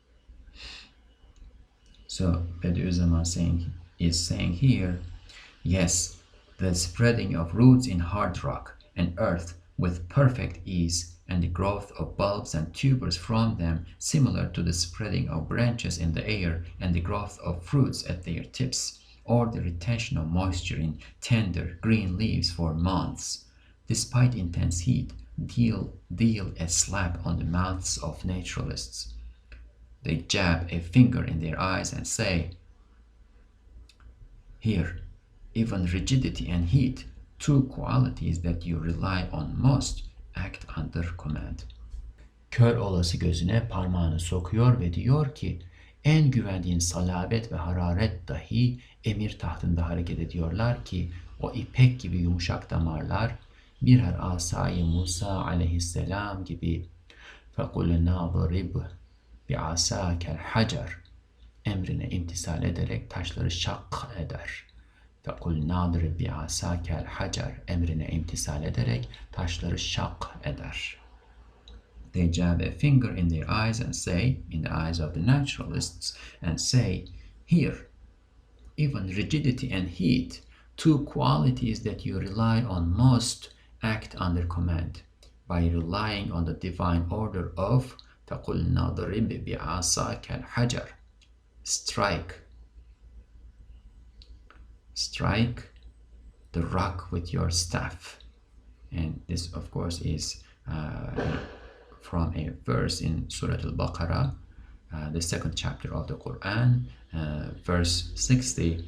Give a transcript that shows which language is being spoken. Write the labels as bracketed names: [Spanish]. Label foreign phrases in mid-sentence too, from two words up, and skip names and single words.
[English] So Bediuzzaman is saying here, yes, the spreading of roots in hard rock and earth with perfect ease, and the growth of bulbs and tubers from them, similar to the spreading of branches in the air and the growth of fruits at their tips, or the retention of moisture in tender green leaves for months, despite intense heat, deal a slap on the mouths of naturalists. They jab a finger in their eyes and say, here, even rigidity and heat, two qualities that you rely on most, act under command. [Turkish] Kör olası gözüne parmağını sokuyor ve diyor ki, en güvendiğin salabet ve hararet dahi emir tahtında hareket ediyorlar ki, o ipek gibi yumuşak damarlar, birer asayı Musa aleyhisselam gibi [Arabic] فَقُلْنَا ضَرِبْ بِعَسَاكَ الْحَجَرِ [Turkish] emrine imtisal ederek taşları şak eder. [Arabic] فَقُلْ نَاضْرِبْ بِعَسَاكَ الْحَجَرِ [Turkish] emrine imtisal ederek taşları şak eder. [English] They jab a finger in their eyes and say, in the eyes of the naturalists, and say, here, even rigidity and heat, two qualities that you rely on most, act under command, by relying on the divine order of [Arabic] فَقُلْ نَاضْرِبْ بِعَسَاكَ الْحَجَرِ [English] strike the rock with your staff. And this, of course, is from a verse in Surah Al-Baqarah, the second chapter of the Qur'an, verse 60.